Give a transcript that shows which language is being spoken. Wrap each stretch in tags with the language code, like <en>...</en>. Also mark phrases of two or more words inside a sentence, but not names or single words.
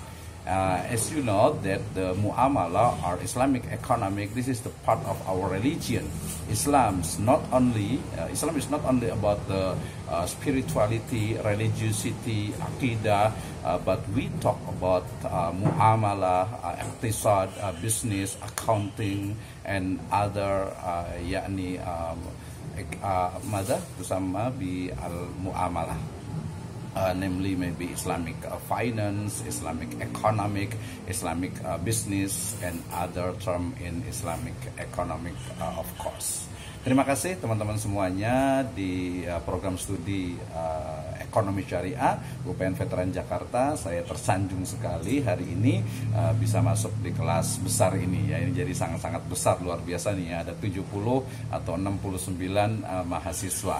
<en>As you know that the muamalah or Islamic economic, this is the part of our religion. Islam is not only about the spirituality, religiosity, aqidah, but we talk about muamalah, iqtisad, business, accounting, and other</en> <ar>يعني ما تسمى بالمعاملة.</ar> <en>Namely maybe Islamic finance, Islamic economic, Islamic business, and other term in Islamic economic of course.</en> <id>Terima kasih teman-teman semuanya di program studi Ekonomi Syariah UPN Veteran Jakarta. Saya tersanjung sekali hari ini bisa masuk di kelas besar ini ya. Ini jadi sangat-sangat besar, luar biasa nih ya. Ada 70 atau 69 mahasiswa.</id>